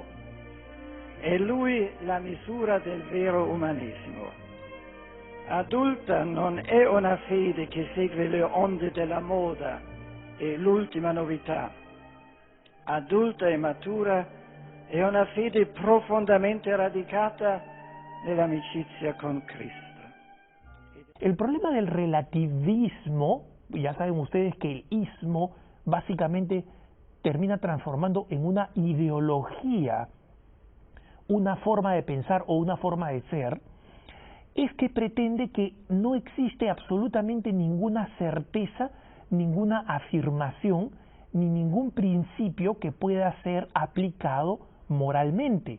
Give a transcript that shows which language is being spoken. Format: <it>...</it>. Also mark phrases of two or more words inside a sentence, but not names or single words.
<it>È Lui la misura del vero umanesimo. Adulta non è una fede che segue le onde della moda e l'ultima novità. Adulta e matura è una fede profondamente radicata nell'amicizia con Cristo.</it> <es>El problema del relativismo, ya saben ustedes que el ismo básicamente termina transformando en una ideología, una forma de pensar o una forma de ser, es que pretende que no existe absolutamente ninguna certeza, ninguna afirmación, ni ningún principio que pueda ser aplicado moralmente.</es>